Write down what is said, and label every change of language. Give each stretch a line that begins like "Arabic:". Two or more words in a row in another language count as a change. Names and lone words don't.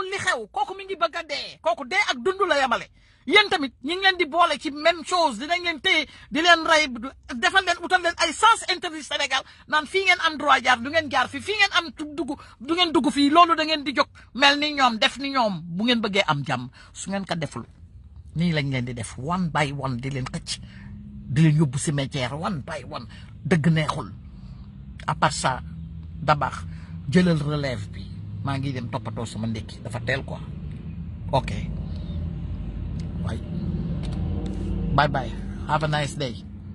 Wolof: li xew kooku mi ngi bëgg a dee kooku dee ak dund la yemale yéen tamit ñi ngi leen di boole ci
French: même chose
Wolof: dinañ leen téye di leen rey defal leen utal leen ay
French: sens interdit
Wolof: Sénégal naan fii ngeen am droit jaar du ngeen jaar fii ngeen am dugg du ngeen dugg fii loolu da ngeen di jóg mel ni ñoom def ni ñoom bu ngeen bëggee am jàmm su ngeen ko deful nii lañ leen di def
English: one by one
Wolof: di leen xëcc di leen yóbbu cimetière
English: one by one
Wolof: dëgg neexul
French: à part ça
Wolof: Dabakh jëlal relève bi maa ngi dem toppatoo sama ndekki dafa teel quoi ok waay
English: bye bye have a nice day